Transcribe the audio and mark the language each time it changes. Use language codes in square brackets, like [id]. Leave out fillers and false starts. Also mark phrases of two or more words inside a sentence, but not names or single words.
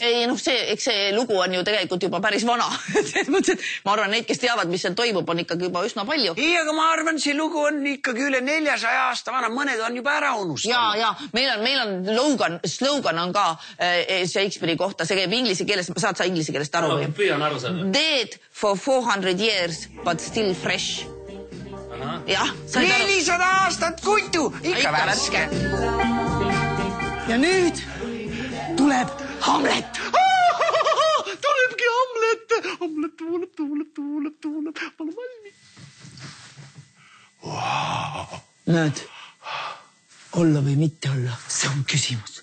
[et] Ei, noh, eks see lugu on ju tegelikult juba päris vana. Ma arvan, neid, kes teavad, mis seal toimub, on ikkagi juba üsna palju. Ei, aga ma arvan, see lugu on ikkagi üle 400 aasta vana. Mõned on juba ära unustanud. Ja, meil on slogan on ka Shakespeare'i kohta. See käib inglise keeles. Saad sa inglise keelest aru? No, püüan aru saada. [en] Dead for 400 years, but still fresh. [et] Jah, 400 aastat kutu, ikka värske. Ja nüüd tuleb Hamlet. Tulebki Hamlet. Hamlet tuuleb. Pole valmis. Näed, olla või mitte olla, see on küsimus.